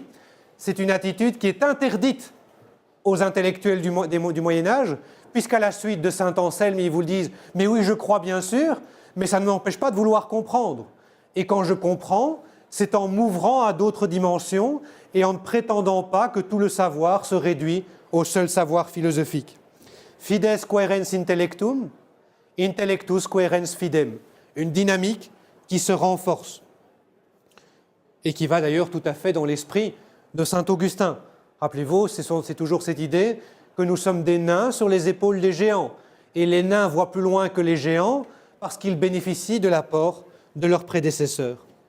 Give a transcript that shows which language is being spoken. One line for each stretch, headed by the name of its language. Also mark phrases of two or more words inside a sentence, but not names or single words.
French: C'est une attitude qui est interdite aux intellectuels du Moyen-Âge, puisqu'à la suite de saint Anselme, ils vous le disent « mais oui, je crois bien sûr, mais ça ne m'empêche pas de vouloir comprendre. Et quand je comprends, c'est en m'ouvrant à d'autres dimensions et en ne prétendant pas que tout le savoir se réduit au seul savoir philosophique.
Latin: Fides quaerens intellectum, intellectus quaerens fidem.
French: Une dynamique qui se renforce et qui va d'ailleurs tout à fait dans l'esprit de saint Augustin. Rappelez-vous, c'est toujours cette idée que nous sommes des nains sur les épaules des géants. Et les nains voient plus loin que les géants parce qu'ils bénéficient de l'apport de leurs prédécesseurs.